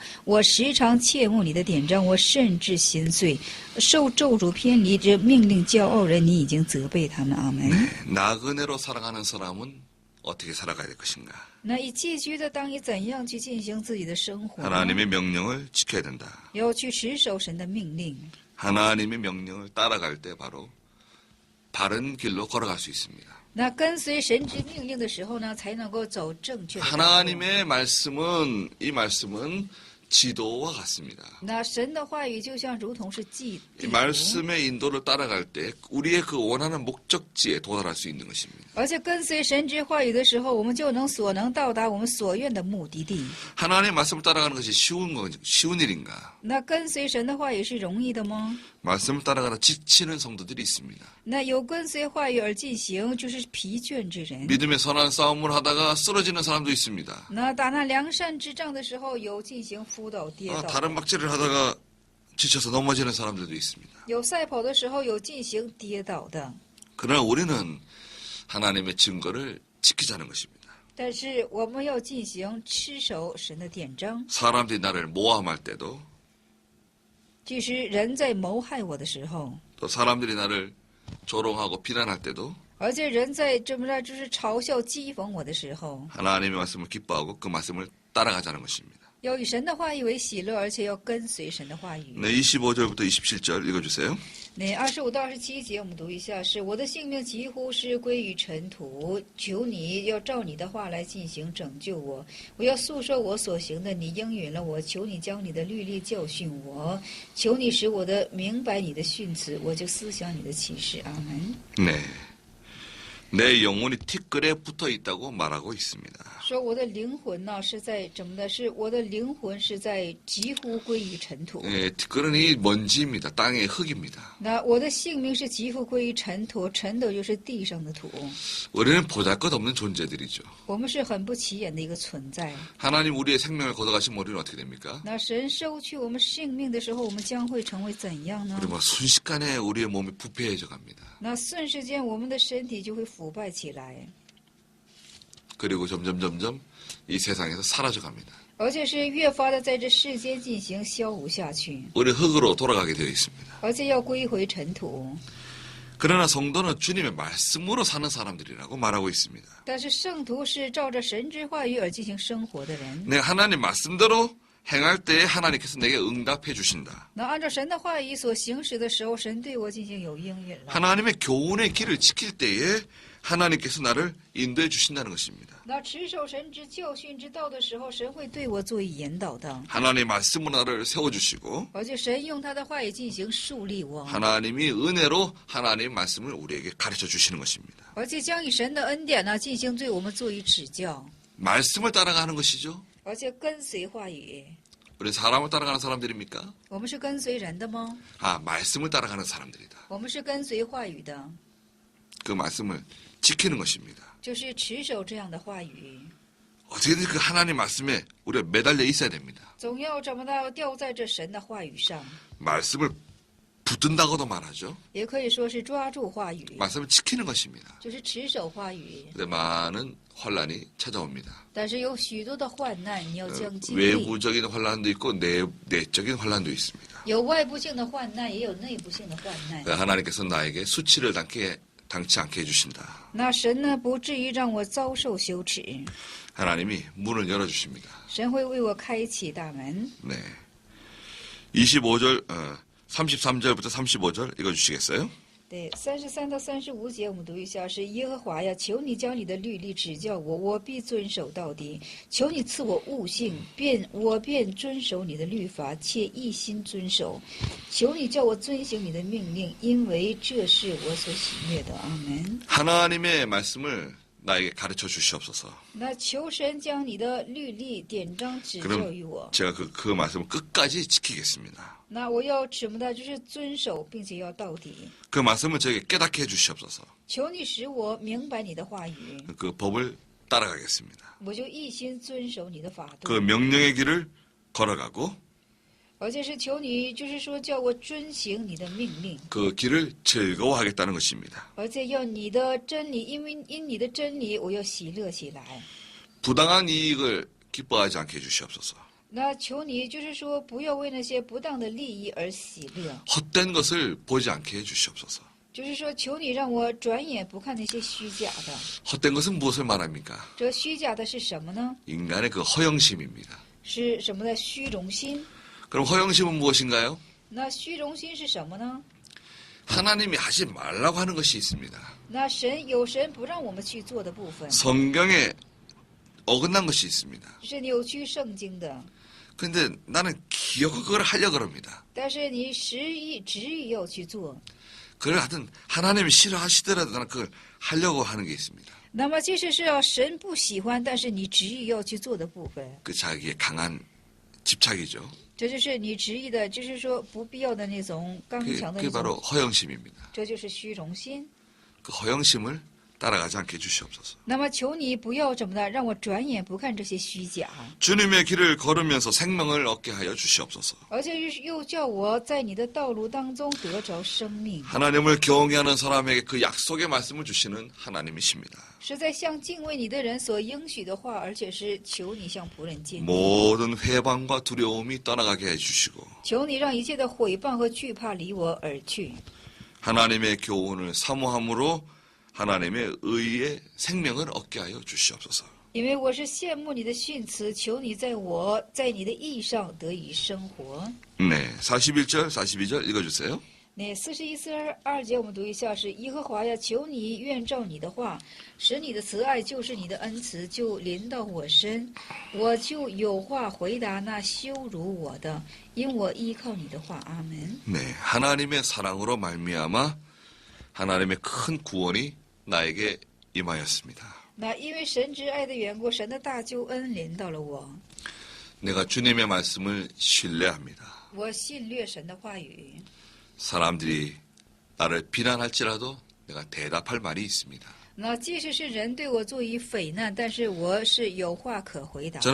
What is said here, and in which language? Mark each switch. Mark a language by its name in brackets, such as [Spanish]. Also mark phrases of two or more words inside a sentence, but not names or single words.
[Chinese] 我时常切慕你的典章，我甚至心碎。受咒诅偏离之命令骄傲人，你已经责备他们。阿门。 [Korean] 나그네로 살아가는 사람은 어떻게 살아가야 될 것인가? [Chinese] 那以寄居的当以怎样去进行自己的生活呢？ [Korean] 하나님의 명령을 지켜야 된다. [Chinese] 要去持守神的命令。 [Korean] 하나님의 명령을 따라갈 때 바로 바른 길로 걸어갈 수 있습니다. [Chinese] 那跟随神之命令的时候呢，才能够走正确的道路。 [Korean] 하나님의 말씀은 이 말씀은 지도와 같습니다. [Chinese] 那神的话语就像如同是地 [Korean] 이 [Chinese] 图， [Korean] 말씀의 인도를 따라갈 때 우리의 그 원하는 목적지에 도달할 수 있는 것입니다. [Chinese] 而且跟随神之话语的时候，我们就能到达我们所愿的目的地。 [Korean] 하나님의 말씀을 따라가는 것이 쉬운 일인가? [Chinese] 那跟随神的话语是容易的吗？ [Korean] 말씀을 따라가다 지치는 성도들이 있습니다. [Chinese] 那有跟随话语而进行，就是疲倦之人。 [Korean] 믿음의 선한 싸움을 하다가 쓰러지는 사람도 있습니다. [Chinese] 那打那良善之仗的时候，有进行辅导跌倒； [Korean] 다른 막질을 하다가 지쳐서 넘어지는 사람들도 있습니다. [Chinese] 有赛跑的时候，有进行跌倒的。 [Korean] 그러나 우리는 하나님의 증거를 지키자는 것입니다. [Chinese] 但是我们要进行持守神的典章。 [Korean] 사람들이 나를 모함할 때도 [Chinese] 即使人在谋害我的时候， [Korean] 또 사람들이 나를 조롱하고 비난할 때도 [Chinese] 而且人在这么着就是嘲笑讥讽我的时候， [Korean] 하나님의 말씀을 기뻐하고 그 말씀을 따라가자는 것입니다. [Chinese] 要以神的话语为喜乐，而且要跟随神的话语。 [Korean] 네, 25절부터 27절 읽어주세요. [Chinese] 那25到27节我们读一下，是我的性命几乎是归于尘土，求你要照你的话来进行拯救我。我要诉说我所行的，你应允了我。求你将你的律例教训我，求你使我的明白你的训词，我就思想你的启示。阿门。 [Korean] 네, 내 영혼이 티끌에 붙어 있다고 말하고 있습니다. [Chinese] 说我的灵魂呢是在怎么的？是我的灵魂是在几乎归于尘土。 [Korean] 네, 티끌은 이 먼지입니다. 땅의 흙입니다. [Chinese] 那我的性命是几乎归于尘土，尘土就是地上的土。 [Korean] 우리는 보잘것없는 존재들이죠. [Chinese] 我们是很不起眼的一个存在。 [Korean] 하나님 우리의 생명을 걷어가시면 우리는 어떻게 됩니까? [Chinese] 那神收去我们性命的时候，我们将会成为怎样呢？ [Korean] 우리 뭐 순식간에 우리의 몸이 부패해져 갑니다. [Chinese] 那瞬时间，我们的身体就会腐败起来， [Korean] 그리고 점점 이 세상에서 사라져 갑니다. [Chinese] 而且是越发的在这世间进行消无下去， [Korean] 우리 흙으로 돌아가게 되어 있습니다. [Chinese] 而且要归回尘土。 [Korean] 그러나 성도는 주님의 말씀으로 사는 사람들이라고 말하고 있습니다. [Chinese] 但是圣徒是照着神之话语而进行生活的人。 [Korean] 내가 하나님 말씀대로 행할 때에 하나님께서 내게 응답해 주신다. [Chinese] 那按照神的话语所行使的时候，神对我进行有应允了。 [Korean] 하나님의 교훈의 길을 지킬 때에 하나님께서 나를 인도해 주신다는 것입니다. [Chinese] 那持守神之教训之道的时候，神会对我做以引导的， [Korean] 하나님의 말씀으로 나를 세워주시고 [Chinese] 而且神用他的话语进行树立我， [Korean] 하나님이 은혜로 하나님의 말씀을 우리에게 가르쳐 주시는 것입니다. [Chinese] 而且将以神的恩典呢进行对我们做以指教， [Korean] 말씀을 따라가는 것이죠. [Chinese] 而且跟随话语。 [Korean] 우리 사람을 따라가는 사람들입니까? [Chinese] 我们是跟随人的吗？ [Korean] 아, 말씀을 따라가는 사람들이다. [Chinese] 我们是跟随话语的， [Korean] 그 말씀을 지키는 것입니다. [Chinese] 就是持守这样的话语， [Korean] 어떻게든 그 하나님 말씀에 우리가 매달려 있어야 됩니다. [Chinese] 总要怎么的掉在这神的话语上， [Korean] 말씀을 붙든다고도 말하죠. [Chinese] 也可以说是抓住话语， [Korean] 말씀을 지키는 것입니다. [Chinese] 就是持守话语。 [Korean] 근데 많은 환란이 찾아옵니다. [Chinese] 但是有许多的患难，你要将经历。 [Korean] 외부적인 환란도 있고 내적인 환란도 있습니다. [Chinese] 有外部性的患难，也有内部性的患难。 [Korean] 하나님께서 나에게 수치를 당치 않게 해주신다. [Chinese] 那神呢，不至于让我遭受羞耻， [Korean] 하나님이 문을 열어주십니다. [Chinese] 神会为我开启大门。 [Korean] 네. 25절, 33절부터 35절 읽어주시겠어요? [Chinese] 对，33到35节我们读一下，是耶和华呀，求你将你的律例指教我，我必遵守到底。求你赐我悟性，我便遵守你的律法，且一心遵守。求你叫我遵行你的命令，因为这是我所喜悦的。阿门。 [Korean] 하나님의 말씀을 나에게 가르쳐 주시옵소서. [Chinese] 那求神将你的律例典章指教于我。 [Korean] 제가 그 말씀을 끝까지 지키겠습니다. [Chinese] 那我要什么呢？就是遵守，并且要到底。 [Korean] 그 말씀을 저에게 깨닫게 해주시옵소서. [Chinese] 求你使我明白你的话语， [Korean] 그 법을 따라가겠습니다. [Chinese] 我就一心遵守你的法度。 [Korean] 그 명령의 길을 걸어가고 [Chinese] 而且是求你，就是说叫我遵行你的命令， [Korean] 그 길을 즐거워하겠다는 것입니다. [Chinese] 而且要你的真理，因你的真理，我要喜乐起来。 [Korean] 부당한 이익을 기뻐하지 않게 해주시옵소서. [Chinese] 那求你，就是说不要为那些不当的利益而喜乐， [Korean] 헛된 것을 보지 않게 해주시옵소서. [Chinese] 就是说求你让我转眼不看那些虚假的。 [Korean] 헛된 것은 무엇을 말합니까? [Chinese] 这虚假的是什么呢？ [Korean] 인간의 그 허영심입니다. [Chinese] 是什么呢？虚荣心。 [Korean] 그럼 허영심은 무엇인가요? [Chinese] 那虚荣心是什么呢？ [Korean] 하나님이 하지 말라고 하는 것이 있습니다. [Chinese] 那神不让我们去做的部分， [Korean] 성경에 어긋난 것이 있습니다. [Chinese] 是扭曲圣经的。 [Korean] 근데 나는 기어코 그걸 하려고 합니다. [Chinese] 但是你执意要去做。 [Korean] 그걸 하여튼 하나님이 싫어하시더라도 나는 그걸 하려고 하는 게 있습니다. [Chinese] 那么即使是要神不喜欢，但是你执意要去做的部分， [Korean] 그 자기의 강한 집착이죠. [Chinese] 这就是你执意的，就是说不必要的那种刚强的 [Korean] 그게 [Chinese] 那 [Korean] 바로 [Chinese] 种， [Korean] 허영심입니다. [Chinese] 这就是虚荣心。 [Korean] 그 허영심을 따라가지 않게 해주시옵소서. [Chinese] 那么求你不要怎么的，让我转眼不看这些虚假， [Korean] 주님의 길을 걸으면서 생명을 얻게 하여 주시옵소서. [Chinese] 而且又叫我在你的道路当中得着生命， [Korean] 하나님을 경외하는 사람에게 그 약속의 말씀을 주시는 하나님이십니다. [Chinese] 是在向敬畏你的人所应许的话，而且是求你向仆人见， [Korean] 모든 회방과 두려움이 떠나가게 해주시고 [Chinese] 求你让一切的毁谤和惧怕离我而去。 [Korean] 하나님의 교훈을 사모함으로 하나님의 의의 생명을 얻게 하여 주시옵소서. [Chinese] 因为我是羡慕你的训词，求你在你的义上得以生活。 [Korean] 네, 41절, 42절 읽어주세요. [Chinese] 那41、42节我们读一下，是耶和华呀，求你愿照你的话，使你的慈爱就是你的恩慈，就临到我身，我就有话回答那羞辱我的，因我依靠你的话。阿门。 [Korean] 네, 하나님의 사랑으로 말미암아 하나님의 큰 구원이 나에게 임하였습니다. [Chinese] 那因为神之爱的缘故，神的大救恩临到了我， [Korean] 내가 주님의 말씀을 신뢰합니다. [Chinese] 我信略神的话语。 [Korean] 사람들이 나를 비난할지라도 내가 대답할 말이 있습니다. [Chinese] 那即使是人对我做以匪难，但是我是有话可回答，